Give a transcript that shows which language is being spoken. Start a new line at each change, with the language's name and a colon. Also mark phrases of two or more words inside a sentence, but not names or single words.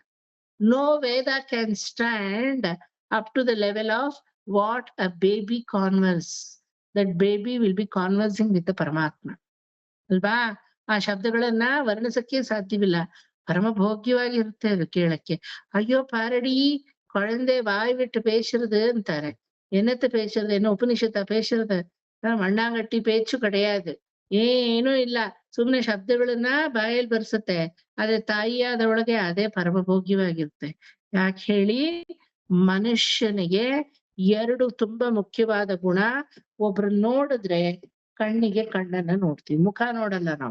English: no Veda can stand up to the level of what a baby converse. that baby will be conversing with the
Kannada: ಪರಮಾತ್ಮ ಅಲ್ವಾ. ಆ ಶಬ್ದಗಳನ್ನ ವರ್ಣಿಸಕ್ಕೆ ಸಾಧ್ಯವಿಲ್ಲ. ಪರಮ ಭೋಗ್ಯವಾಗಿರುತ್ತೆ ಅದು ಕೇಳಕ್ಕೆ.
Tamil: அய்யோ பாரடி கொழந்தை வாயி விட்டு பேசுறது ಅಂತಾರೆ. என்னத்த பேசுறது, என்ன உபனிஷத்தா பேசுறது, மண்ணாங்கட்டி பேச்சு கிடையாது,
Kannada: ಏನೂ ಇಲ್ಲ. ಸುಮ್ನೆ ಶಬ್ದಗಳನ್ನ ಬಾಯಲ್ಲಿ ಬರ್ಸುತ್ತೆ. ಆದ್ರೆ ತಾಯಿಯಾದವಳಗೆ ಅದೇ ಪರಮಭೋಗ್ಯವಾಗಿರುತ್ತೆ. ಯಾಕೆ ಹೇಳಿ, ಮನುಷ್ಯನಿಗೆ ಎರಡು ತುಂಬಾ ಮುಖ್ಯವಾದ ಗುಣ. ಒಬ್ರು ನೋಡಿದ್ರೆ ಕಣ್ಣಿಗೆ ಕಣ್ಣನ್ನ ನೋಡ್ತೀವಿ, ಮುಖ ನೋಡಲ್ಲ ನಾವು.